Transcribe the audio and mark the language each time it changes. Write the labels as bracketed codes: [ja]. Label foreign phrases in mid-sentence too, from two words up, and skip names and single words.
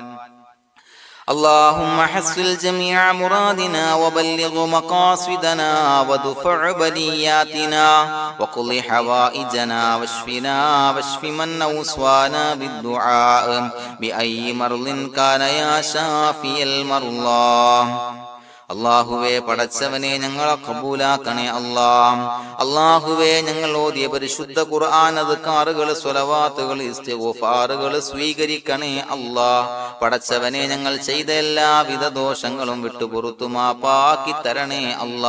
[ar] اللهم حصل جميع مرادنا وبلغ مقاصدنا ودفع بلياتنا وقض حوائجنا واشفنا واشف من أوصانا بالدعاء بأي مرض كان يا شافي المرضى [ml] അള്ളാഹുവേ പടച്ചവനെ ഞങ്ങളെ കബൂലാക്കണേ അള്ളാഹുവേ ഞങ്ങൾ ഓതിയ പരിശുദ്ധ ഖുർആൻ അദ്കാറുകൾ സ്വലവാത്തുകൾ ഇസ്തിഗ്ഫാറുകൾ സ്വീകരിക്കണേ പടച്ചവനെ ഞങ്ങൾ ചെയ്ത എല്ലാവിധ ദോഷങ്ങളും വിട്ടുപുറത്തു മാപ്പാക്കി തരണേ അല്ലാ.